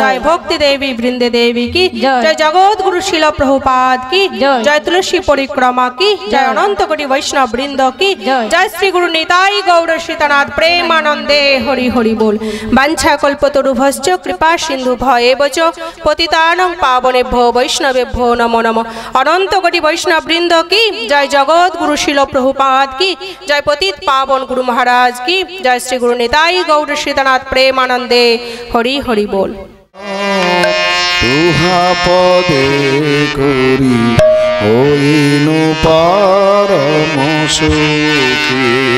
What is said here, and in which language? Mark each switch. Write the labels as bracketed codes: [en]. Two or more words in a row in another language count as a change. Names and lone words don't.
[bn] জয় ভক্তি দেবী বৃন্দে দেবী কি জয়। জয় জগৎ গুরু শিল প্রভুপাদ কি জয়। জয় তুলসী পরিক্রমা কি জয় অনন্ত কোটি বৈষ্ণব বৃন্দ কি জয়। জয় শ্রী গুরু নিতাই গৌর সীতানাথ প্রেমানন্দে হরি হরি বল। [sa] বাঞ্ছা কল্পতরুভশ্চ কৃপা সিন্ধু ভয়েবচ পতিতানাং পাবনেভ্যো বৈষ্ণবেভ্যো নমো নমো। [bn] অনন্ত কোটি বৈষ্ণব বৃন্দ কি জয় জগৎ গুরু শিল প্রভুপাদ কি জয় পতিত পাবন গুরু মহারাজ কি জয় শ্রী গুরু নিতাই গৌর সীতানাথ প্রেমানন্দে হরি হরি বল। তুহা পদে করি হইনু পরম সুখী